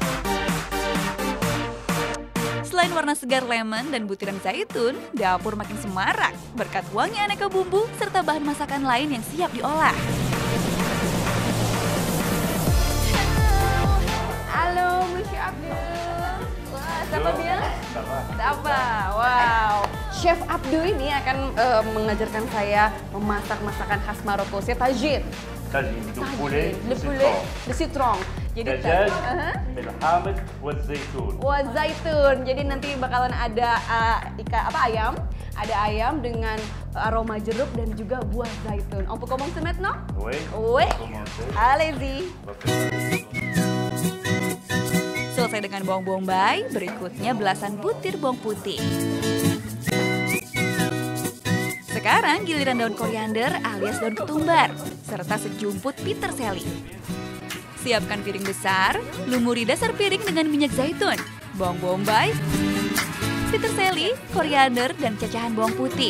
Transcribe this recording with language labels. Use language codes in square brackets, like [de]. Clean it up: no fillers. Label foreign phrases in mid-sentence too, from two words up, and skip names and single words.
[id] Selain warna segar lemon dan butiran zaitun, dapur makin semarak berkat wangi aneka bumbu serta bahan masakan lain yang siap diolah. Halo, Monsieur Abdul. Wah, siapa dia? Siapa? Wow. Chef Abdul ini akan mengajarkan saya memasak masakan khas Maroko, [fr] c'est tagine. tajine du poulet Le poulet, le citron. [id] Jadi [ar] دجاج uh-huh. بالحامض والزيتون. [id] Wah, zaitun. Jadi nanti bakalan ada ayam. Ada ayam dengan aroma jeruk dan juga buah zaitun. [fr] On peut commencer maintenant? Oui. Oui. Commencez. Allez-y. [id] Selesai dengan bawang bombay, berikutnya belasan butir bawang putih. Sekarang giliran daun koriander alias daun ketumbar, serta sejumput peterselie. Siapkan piring besar, lumuri dasar piring dengan minyak zaitun, bawang bombay, peterselie, koriander, dan cacahan bawang putih.